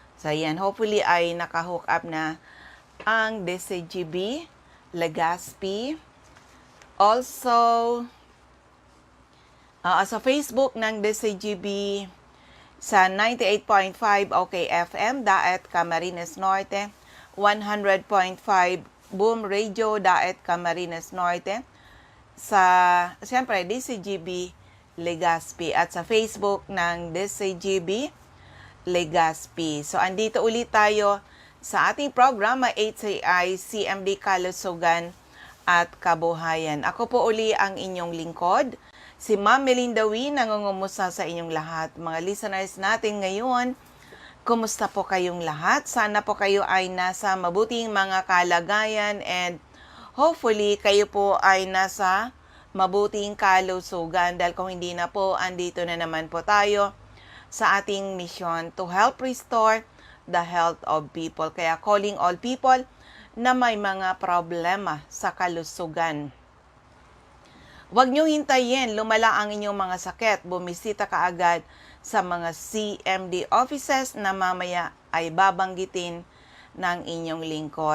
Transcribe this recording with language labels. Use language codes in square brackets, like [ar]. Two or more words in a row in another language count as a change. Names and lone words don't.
[tl] So, yan. Hopefully ay naka-hook up na ang DCGB, Legazpi. Also, sa Facebook ng DCGB, sa 98.5 OK FM, Daet Camarines Norte, 100.5 Boom Radio, Daet Camarines Norte, sa, siyempre, DCGB Legazpi, at sa Facebook ng DCGB Legazpi. So, andito ulit tayo sa ating programa 8CI CMD Kalusugan at Kabuhayan. Ako po uli ang inyong lingkod, si Ma'am Melinda Wee, nangungumusta sa inyong lahat. Mga listeners natin ngayon, kumusta po kayong lahat? Sana po kayo ay nasa mabuting mga kalagayan [en] and hopefully [tl] kayo po ay nasa mabuting kalusugan, dahil kung hindi na po, andito na naman po tayo sa ating [en] mission to help restore the health of people. [tl] Kaya [en] calling all people [tl] na may mga problema sa kalusugan. Huwag niyong hintayin lumala ang inyong mga sakit. Bumisita kaagad sa mga CMD offices na mamaya ay babanggitin ng inyong lingkod.